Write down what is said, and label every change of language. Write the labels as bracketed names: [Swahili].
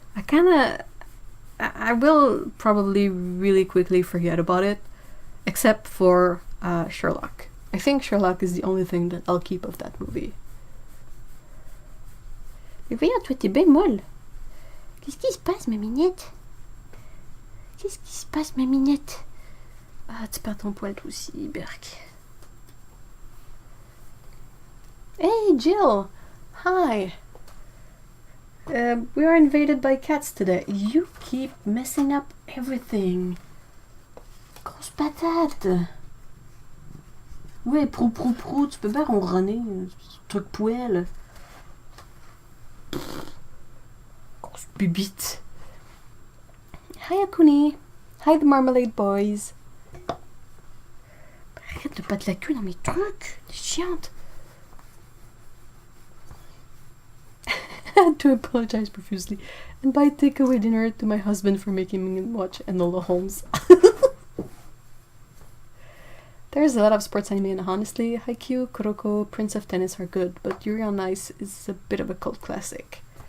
[English] I will probably really quickly forget about it, except for Sherlock. I think Sherlock is the only thing that I'll keep of that movie. [French] Mais voyons, toi t'es bien molle. Qu'est-ce qui se passe, ma minette? Qu'est-ce qui se passe, ma minette? Ah, tu perds ton poil toi aussi, Berk. [English] Hey, Jill! Hi! We are invaded by cats today. You keep messing up everything. [French] Grosse patate! Ouais, prou, tu peux pas ronronner, truc poêle. Grosse bibite. [English] Hi Akuni. Hi the Marmalade Boys. [French] Arrête de battre la queue dans mes trucs. T'es chiante. [English] I had to apologize profusely and buy takeaway dinner to my husband for making me watch Enola Holmes. There's a lot of sports anime, and honestly, Haikyuu, Kuroko, Prince of Tennis are good, but Yuri on Ice is a bit of a cult classic.